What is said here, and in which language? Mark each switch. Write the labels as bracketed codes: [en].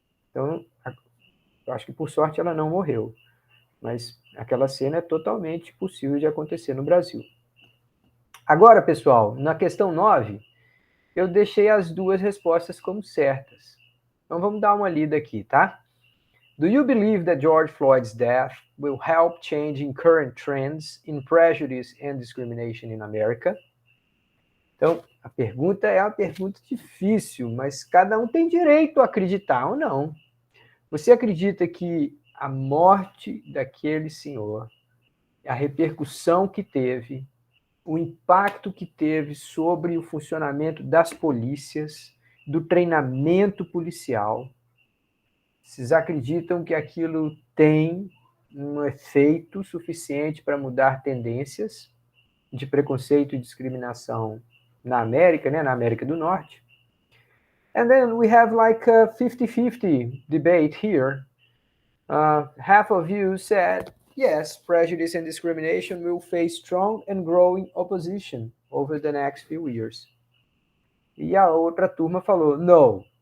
[pt] Então, eu acho que por sorte ela não morreu, mas aquela cena é totalmente possível de acontecer no Brasil. Agora, pessoal, na questão 9, eu deixei as duas respostas como certas. Então vamos dar uma lida aqui, tá? [en] Do you believe that George Floyd's death will help changing current trends in prejudice and discrimination in America? [pt] Então, a pergunta é uma pergunta difícil, mas cada um tem direito a acreditar ou não. Você acredita que a morte daquele senhor, a repercussão que teve, o impacto que teve sobre o funcionamento das polícias, do treinamento policial, vocês acreditam que aquilo tem um efeito suficiente para mudar tendências de preconceito e discriminação na América, né, na América do Norte? [en] And then we have like a 50-50 debate here. Half of you said, yes, prejudice and discrimination will face strong and growing opposition over the next few years. [pt] E a outra turma falou, [en] no,